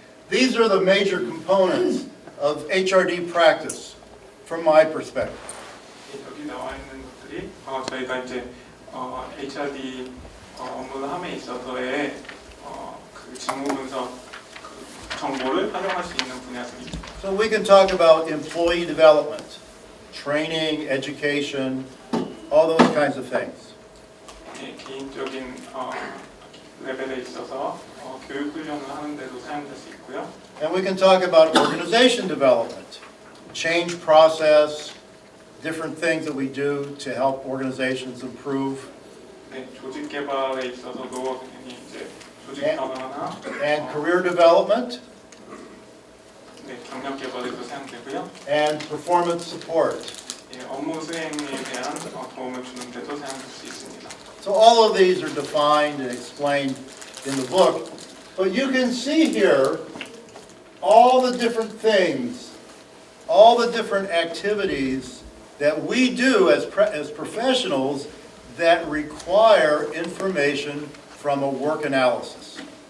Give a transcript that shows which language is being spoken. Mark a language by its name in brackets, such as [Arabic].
[English] These are the major components of HRD practice from my perspective. [Korean] 여기 나와 있는 것들이 저희가 이제 HRD 업무를 함에 있어서의 그 직무 분석 그 정보를 활용할 수 있는 분야들입니다. [English] So we can talk about employee development, training, education, all those kinds of things. [Korean] 예, 개인적인 레벨에 있어서 교육 훈련을 하는 데도 사용될 수 있고요. [English] And we can talk about organization development, change process, different things that we do to help organizations improve. [Korean] 네, 조직 개발에 있어서도 당연히 이제 조직 변화나 [English] And career development [Korean] 네, 경력 개발에도 사용되고요. [English] and performance support. [Korean] 예, 업무 수행에 대한 도움을 주는 데도 사용될 수 있습니다. [English] So all of these are defined and explained in the book. But you can see here all the different things, all the different activities that we do as professionals that require information from a work analysis.